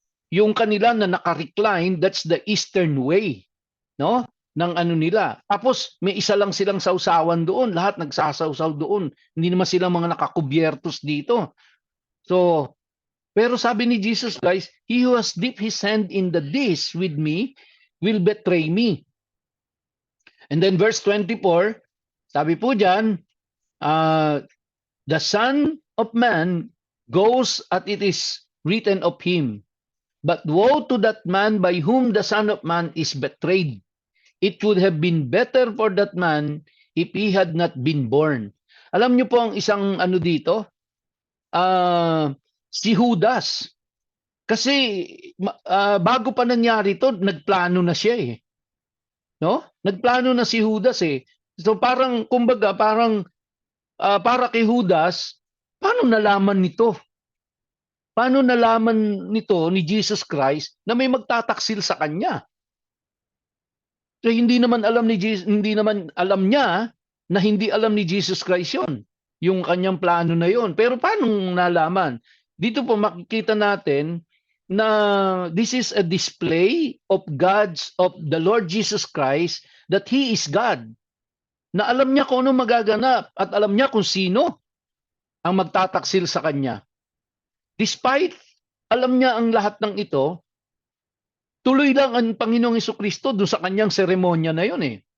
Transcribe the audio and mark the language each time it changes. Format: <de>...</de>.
<tl>Yung kanila na naka-recline,</tl> <en>that's the Eastern way, no?</en> <tl>Ng nila. Tapos may isa lang silang sausawan doon, lahat nagsasawsaw doon. Hindi naman sila mga nakakubyertos dito. So, pero sabi ni</tl> <en>Jesus Christ, he who has dipped his hand in the dish with me will betray me. And then verse 24,</en> <tl>sabi po dyan,</tl> <en>the Son of Man goes as it is written of him. But woe to that man by whom the Son of Man is betrayed. It would have been better for that man if he had not been born.</en> <tl>Alam niyo po ang isang dito? Si Judas. Kasi bago pa nangyari ito, nagplano na siya eh. No? Nagplano na si Judas eh. So parang, kumbaga, para kay Judas, paano nalaman nito paano nalaman nito ni Jesus Christ na may magtataksil sa kanya? So hindi naman alam ni Jesus, hindi naman alam niya na hindi alam ni Jesus Christ 'yon, yung kanyang plano na 'yon. Pero paano nalaman? Dito po makikita natin na</tl> <en>this is a display of of the Lord Jesus Christ that He is God.</en> <tl>Na alam niya kung ano magaganap at alam niya kung sino ang magtataksil sa kanya. Despite alam niya ang lahat ng ito, tuloy lang ang Panginoong Hesukristo doon sa kanyang seremonya na yun eh.</tl>